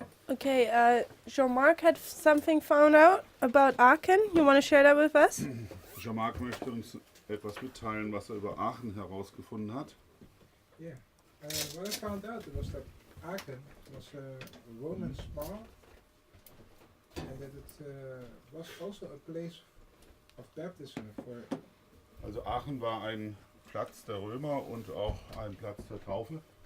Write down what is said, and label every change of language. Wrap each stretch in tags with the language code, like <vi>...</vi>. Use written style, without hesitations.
<en>Okay, Jean-Marc had something found out about Aachen. You want to share that with us?</en> <de>Jean-Marc möchte uns etwas mitteilen, was er über Aachen herausgefunden hat. Yeah.</de> <en>What I found out was that Aachen was a Roman spa, and that it was also a place of baptism for.</en> <de>Also Aachen war ein Platz der Römer und auch ein Platz der Taufe.</de>